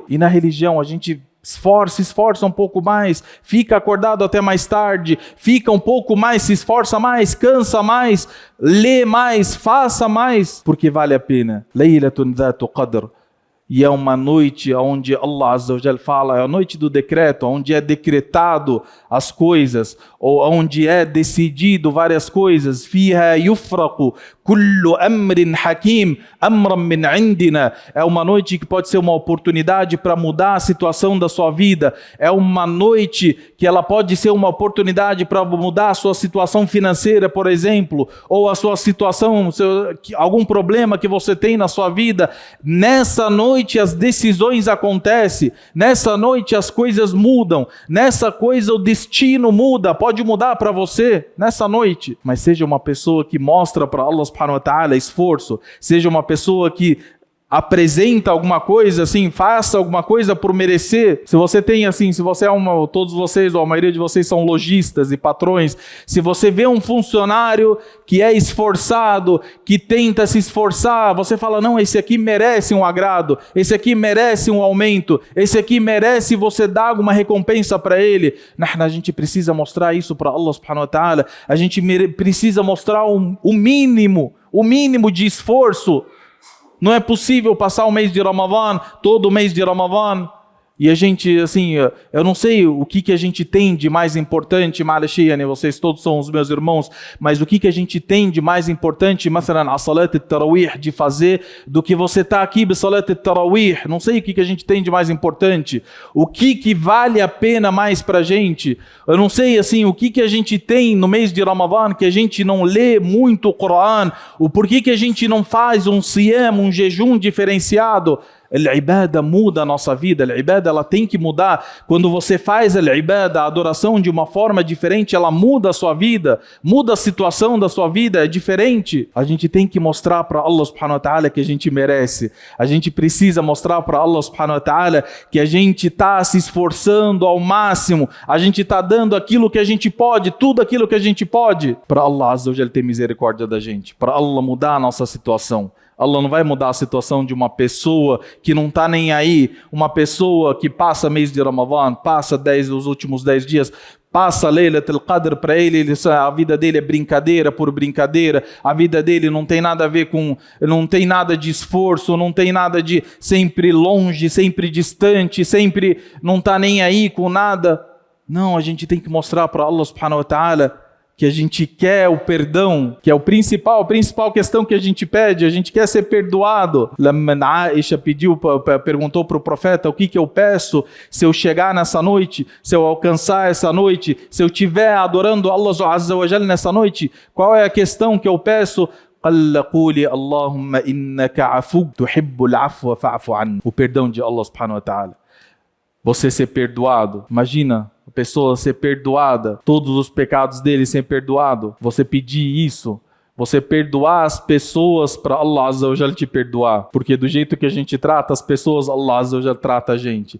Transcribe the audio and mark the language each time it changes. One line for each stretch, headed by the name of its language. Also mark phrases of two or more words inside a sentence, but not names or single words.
Portuguese: E na religião a gente esforça um pouco mais, fica acordado até mais tarde, fica um pouco mais, se esforça mais, cansa mais, lê mais, faça mais, porque vale a pena.
Arabic: ليلة ذات قدر.
Portuguese: E é uma noite onde
Arabic: الله عز وجل
Portuguese: fala, é a noite do decreto, onde é decretado as coisas, ou onde é decidido várias coisas.
Arabic: فيها يفرق كل أمر حكيم أمرا من عندنا.
Portuguese: É uma noite que pode ser uma oportunidade para mudar a situação da sua vida. É uma noite que ela pode ser uma oportunidade para mudar a sua situação financeira, por exemplo, ou a sua situação, algum problema que você tem na sua vida. Nessa noite as decisões acontecem, nessa noite as coisas mudam, nessa coisa o destino muda, pode mudar para você nessa noite. Mas seja uma pessoa que mostra para
Arabic: الله سبحانه وتعالى
Portuguese: esforço, seja uma pessoa que apresenta alguma coisa, assim, faça alguma coisa por merecer. Se você tem assim, se você é todos vocês, ou a maioria de vocês são lojistas e patrões, se você vê um funcionário que é esforçado, que tenta se esforçar, você fala, não, esse aqui merece um agrado, esse aqui merece um aumento, esse aqui merece você dar alguma recompensa para ele. A gente precisa mostrar isso para
Arabic: الله سبحانه وتعالى,
Portuguese: a gente precisa mostrar o mínimo de esforço. Não é possível passar o mês de Ramadã, todo o mês de Ramadã, e a gente, assim, eu não sei o que a gente tem de mais importante, né? Vocês todos são os meus irmãos, mas o que a gente tem de mais importante, مثلا, a Salat al-Tarawih, de fazer, do que você está aqui, Salat al-Tarawih, não sei o que a gente tem de mais importante, o que vale a pena mais para a gente, eu não sei, assim, o que a gente tem no mês de Ramadã, que a gente não lê muito o Coran, o porquê que a gente não faz um siyam, um jejum diferenciado. Al-ibada muda a nossa vida, al-ibada ela tem que mudar. Quando você faz al-ibada, a adoração de uma forma diferente, ela muda a sua vida, muda a situação da sua vida, é diferente. A gente tem que mostrar para
Arabic: الله سبحانه وتعالى
Portuguese: que a gente merece. A gente precisa mostrar para
Arabic: الله سبحانه وتعالى
Portuguese: que a gente está se esforçando ao máximo, a gente está dando aquilo que a gente pode, tudo aquilo que a gente pode, para
Arabic: الله عز وجل
Portuguese: ter misericórdia da gente, para Allah mudar a nossa situação. Allah não vai mudar a situação de uma pessoa que não está nem aí, uma pessoa que passa mês de Ramadã, passa os últimos 10 dias, passa Laylatul Qadr para ele, a vida dele é brincadeira por brincadeira, a vida dele não tem nada a ver com, não tem nada de esforço, não tem nada de sempre longe, sempre distante, sempre não está nem aí com nada. Não, a gente tem que mostrar para
Arabic: الله سبحانه وتعالى
Portuguese: que a gente quer o perdão, que é a principal questão que a gente pede, a gente quer ser perdoado. Aisha perguntou para o profeta, o que eu peço se eu chegar nessa noite, se eu alcançar essa noite, se eu estiver adorando
Arabic: الله عز وجل
Portuguese: nessa noite, qual é a questão que eu peço?
Arabic: اللهم إنك عفو تحب العفو فاعف عن.
Portuguese: O perdão de
Arabic: الله سبحانه وتعالى.
Portuguese: Você ser perdoado, imagina, a pessoa ser perdoada, todos os pecados dele ser perdoado, você pedir isso, você perdoar as pessoas para
Arabic: الله عز وجل
Portuguese: te perdoar, porque do jeito que a gente trata as pessoas,
Arabic: الله عز وجل
Portuguese: trata a gente.